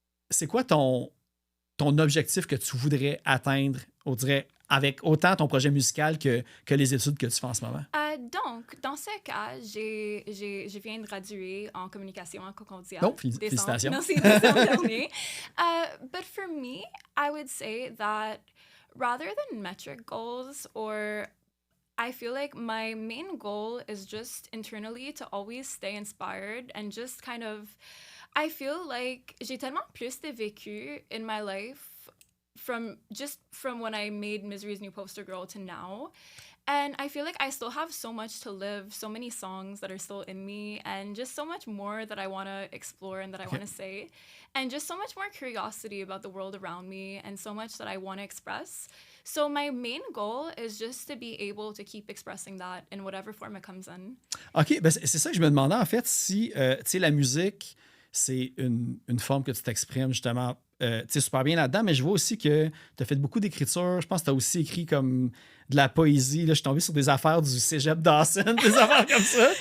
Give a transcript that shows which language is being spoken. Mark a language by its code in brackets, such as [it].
[fr] C'est quoi ton objectif que tu voudrais atteindre, on dirait, avec autant ton projet musical que les études que tu fais en ce moment? Donc, dans ce cas, je viens de graduer en communication en Concordia. Oh, félicitations. Non, c'est décembre dernier. [en] But for me, I would say that rather than metric goals, or I feel like my main goal is just internally to always stay inspired and just kind of, I feel like [fr] j'ai tellement plus de vécu [en] in my life from when I made Misery's New Poster Girl to now. And I feel like I still have so much to live, so many songs that are still in me, and just so much more that I want to explore and that I want to say. And just so much more curiosity about the world around me, and so much that I want to express. So my main goal is just to be able to keep expressing that in whatever form it comes in. [fr] OK, ben c'est ça que je me demandais, en fait, si, tu sais, la musique, c'est une forme que tu t'exprimes, justement, super bien là-dedans, mais je vois aussi que tu as fait beaucoup d'écriture. Je pense que tu as aussi écrit comme de la poésie. Là, je suis tombé sur des affaires du cégep Dawson, des affaires comme ça.